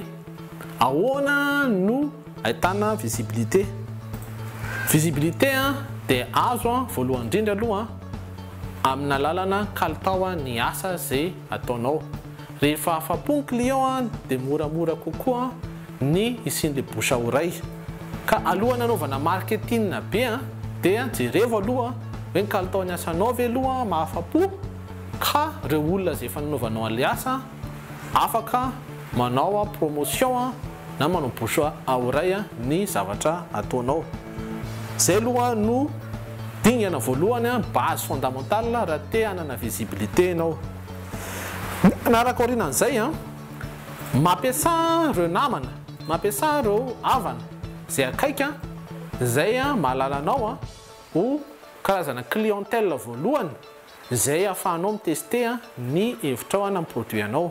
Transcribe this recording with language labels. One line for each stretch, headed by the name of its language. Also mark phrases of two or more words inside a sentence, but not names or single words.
Malagasy: Ahoana no ahitana visibilité? Visibilité dia azo voalohany indrindra aloha amin'ny alalana kalitao ny asa zay ataonao. Rehefa afa-po ny client dia moramora kokoa ny isin'le
French: bouche à oreille.
Malagasy: Ka alohan'ny anaovana marketing be dia jereo aloha hoe ny kalitao ny asanao ve aloha mahafa-po ka reo olona zay efa nanaovanao an'le asa afaka manao promotion na manao
French: bouche à oreille
Malagasy: ny zavatra ataonao. Zay aloha no dingana voalohany
French: base fondamentale
Malagasy: raha te hanana visibilité ianao. Manaraka aorianan'izay mampiasa reo namana, mampiasa reo havana zay akaika zay mahalala anao ho karazana clientèle voalohany zay ahafahanao mitester ny hevitrao amin'ny produit anao.